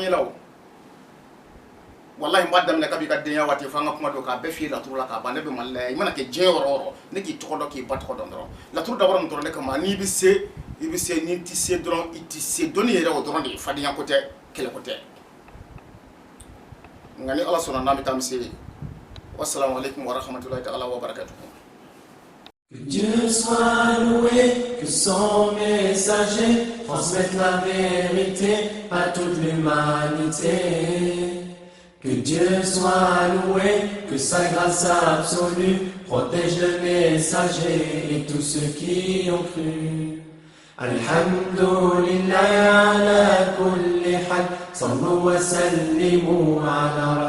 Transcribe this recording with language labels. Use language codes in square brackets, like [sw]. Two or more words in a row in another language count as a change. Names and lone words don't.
[bm] ye la o wallahi n b'a daminɛ kabi ka denya waati fo an ka kuma don k'a bɛɛ f'i ye laturu la k'a ban ne bɛ Mali la yan i mana kɛ diɲɛ yɔrɔ o yɔrɔ ne k'i tɔgɔ dɔn k'i ba tɔgɔ dɔn dɔrɔn laturu dabɔra mun dɔrɔn de kama n'i bɛ se i bɛ se n'i tɛ se dɔrɔn i tɛ se dɔnni yɛrɛ o dɔrɔn de ye fadenya ko tɛ kɛlɛ ko tɛ nka ni Ala sɔnna n'an bɛ taa an bɛ se [ar] والسلام عليكم ورحمة الله تعالى وبركاته. [fr] Que Dieu soit loué, que son messager transmette la vérité à toute l'humanité. Que Dieu soit loué, que sa grâce absolue protège le messager et tous ceux qui ont cru. [ar] الحمد لله على كل حال صلوا وسلموا على